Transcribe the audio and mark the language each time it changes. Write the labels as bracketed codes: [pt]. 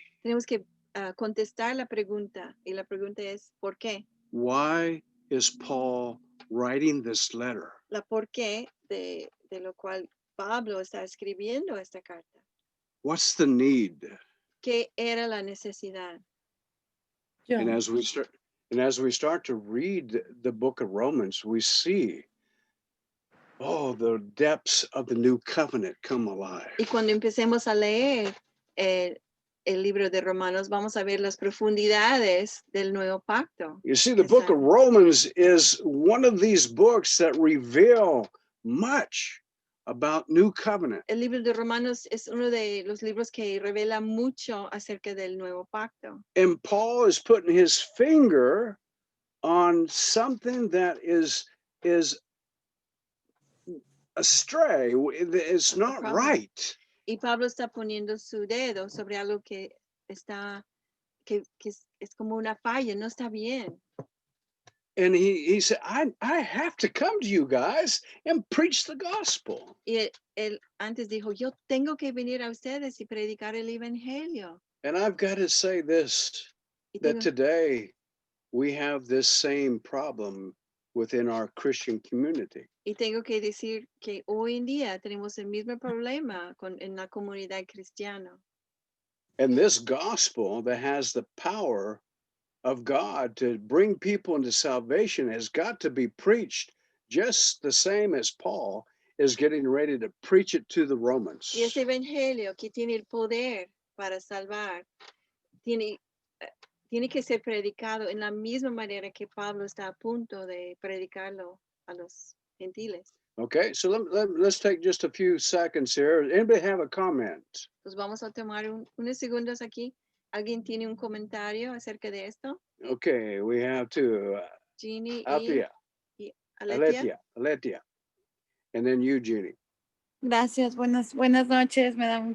[es] Tenemos que contestar la pregunta, y la pregunta es, ¿por qué? [en] Why is Paul writing this letter? [es] La por qué de lo cual Pablo está escribiendo esta carta. [en] What's the need? [es] ¿Qué era la necesidad? [en] And as we start to read the book of Romans, we see, the depths of the new covenant come alive. [es] Y cuando empecemos a leer el libro de Romanos, vamos a ver las profundidades del nuevo pacto. [en] You see, the book of Romans is one of these books that reveal much about New Covenant. [es] El libro de Romanos es uno de los libros que revela mucho acerca del nuevo pacto. [en] And Paul is putting his finger on something that is astray. It's not problem. right. [es] Y Pablo está poniendo su dedo sobre algo que está, que es como una falla, no está bien. [en] And he said, I have to come to you guys and preach the gospel. [es] Y él antes dijo, yo tengo que venir a ustedes y predicar el evangelio. [en] And I've got to say this, [es] Y [en] that today we have this same problem within our Christian community. [es] y tengo que decir que hoy en día tenemos el mismo problema en la comunidad cristiana. [en] And this gospel that has the power of God to bring people into salvation has got to be preached just the same as Paul is getting ready to preach it to the Romans. [es] Y ese evangelio que tiene el poder para salvar, tiene que ser predicado en la misma manera que Pablo está a punto de predicarlo a los gentiles. [en] Okay, so let's take just a few seconds here. Anybody have a comment? [es] Pues vamos a tomar unos segundos aquí. ¿Alguien tiene un comentario acerca de esto? [en] Okay, we have to Jeannie Althea, [es] y Aletia. [en] Aletia, and then Eugenie. [es] Gracias, buenas noches, me da mucho